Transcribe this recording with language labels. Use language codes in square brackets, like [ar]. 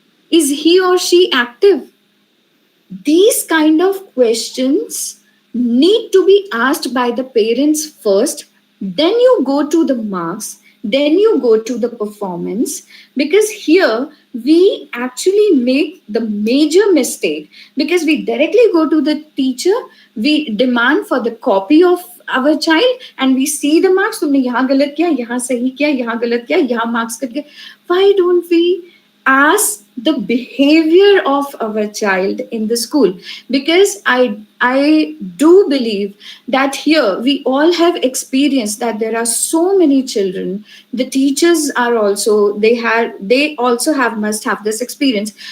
[en] Is he or she active? These kind of questions need to be asked by the parents first, then you go to the marks, Then you go to the performance, because here we actually make the major mistake, because we directly go to the teacher, we demand for the copy of our child, and we see the marks. [hi] तुमने यहाँ गलत किया, यहाँ सही किया, यहाँ गलत किया, यहाँ marks कट गए. [en] Why don't we ask the behavior of our child in the school? Because I do believe that here we all have experienced that there are so many children. The teachers are also, they also have must have this experience.